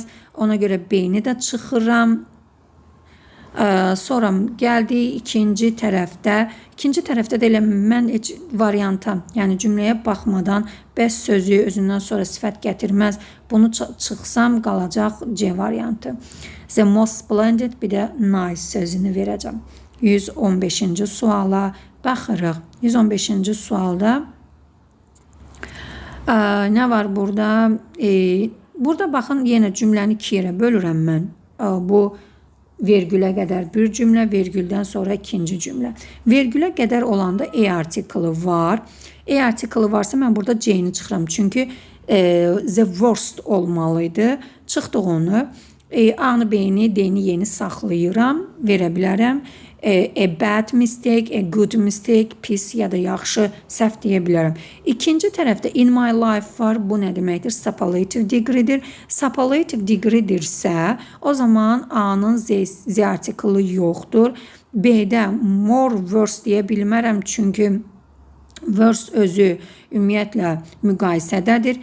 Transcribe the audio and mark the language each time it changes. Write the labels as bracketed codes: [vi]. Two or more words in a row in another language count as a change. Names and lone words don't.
[az] Ona görə B-ni də çıxıram. Sonra gəldi ikinci tərəfdə. İkinci tərəfdə də elə mən heç varianta, yəni cümləyə baxmadan bəs sözü özündən sonra sifət gətirməz. Bunu çıxsam qalacaq C variantı. [en] The most splendid, [az] bir də nice sözünü verəcəm. 115-ci suala baxırıq. 115-ci sualda nə var burada? Burada baxın, yenə cümləni iki yerə bölürəm mən. Bu vergülə qədər bir cümlə, vergüldən sonra ikinci cümlə. Vergülə qədər olanda E artiklı var. E artiklı varsa mən burada C-ni çıxıram. Çünki [en] the worst [az] olmalıydı. Çıxdıq onu. A-nı, B-ni, D-ni yeni saxlayıram, verə bilərəm. [en] A bad mistake, a good mistake, [az] pis ya da yaxşı, səhv deyə bilərəm. İkinci tərəfdə [en] in my life [az] var. Bu nə deməkdir? [en] Superlative degree'dir. Superlative degree'dirsə, [az] o zaman A-nın Z artiklı yoxdur. B-də [en] more worse [az] deyə bilmərəm, çünki worse özü ümumiyyətlə müqayisədədir.